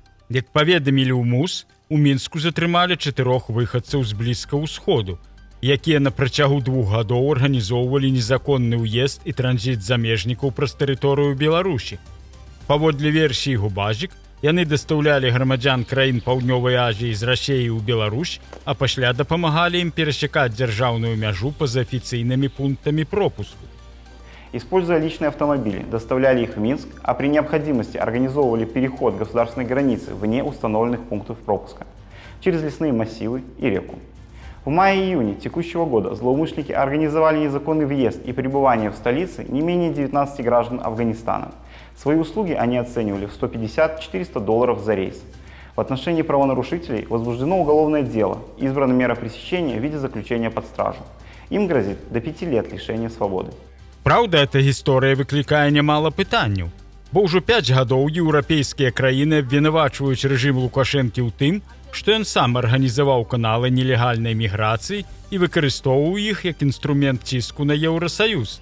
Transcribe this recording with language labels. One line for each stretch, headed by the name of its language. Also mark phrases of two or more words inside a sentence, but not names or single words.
Belarusian: Як паведамілі ў МУЗ, у Мінску затрымалі 4 выхадцаў з Блізкага ўсходу, якія на працягу 2 гадоў арганізоўвалі незаконны ўезд і транзіт замежнікаў праз тэрыторыю Беларусі. Паводле версіі Губазік, яны дастаўлялі грамадзян краін Паўднёвай Азіі з Расіі ў Беларусь, а пасля дапамагалі ім перасякаць дзяржаўную мяжу па-за афіцыйнымі пунктамі пропуску.
Russian: Используя личные автомобили, доставляли их в Минск, а при необходимости организовывали переход государственной границы вне установленных пунктов пропуска, через лесные массивы и реку. В мае-июне текущего года злоумышленники организовали незаконный въезд и пребывание в столице не менее 19 граждан Афганистана. Свои услуги они оценивали в $150–400 за рейс. В отношении правонарушителей возбуждено уголовное дело, избрана мера пресечения в виде заключения под стражу. Им грозит до 5 лет лишения свободы.
Belarusian: Праўда, эта гісторыя выклікае нямала пытанняў, бо ўжо 5 гадоў еўрапейскія краіны абвінавачваюць рэжым Лукашэнкі ў тым, што ён сам арганізаваў каналы нелегальнай міграцыі і выкарыстоўваў іх як інструмент ціску на Еўрасаюз.